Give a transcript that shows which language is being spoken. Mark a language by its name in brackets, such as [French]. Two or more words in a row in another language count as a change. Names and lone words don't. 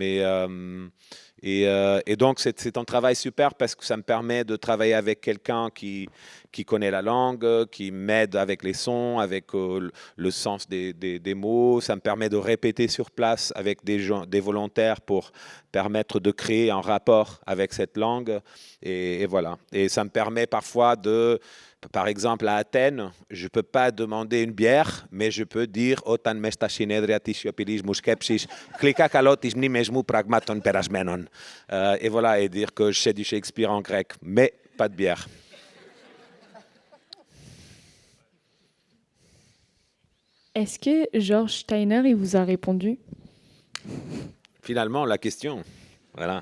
[French] Et donc, c'est un travail super parce que ça me permet de travailler avec quelqu'un qui connaît la langue, qui m'aide avec les sons, avec le sens des mots. Ça me permet de répéter sur place avec des volontaires pour permettre de créer un rapport avec cette langue. Et voilà. Et ça me permet parfois par exemple, à Athènes, je ne peux pas demander une bière, mais je peux dire [Greek] «Όταν μες στα συνέδρια της σιωπηλής μου σκέψης, κλικά καλό τις μνήμες μου πραγμάτων περασμένων». [French] Et voilà, et dire que je sais du Shakespeare en grec, mais pas de bière. Est-ce que Georges Steiner, il vous a répondu? Finalement, la question, voilà.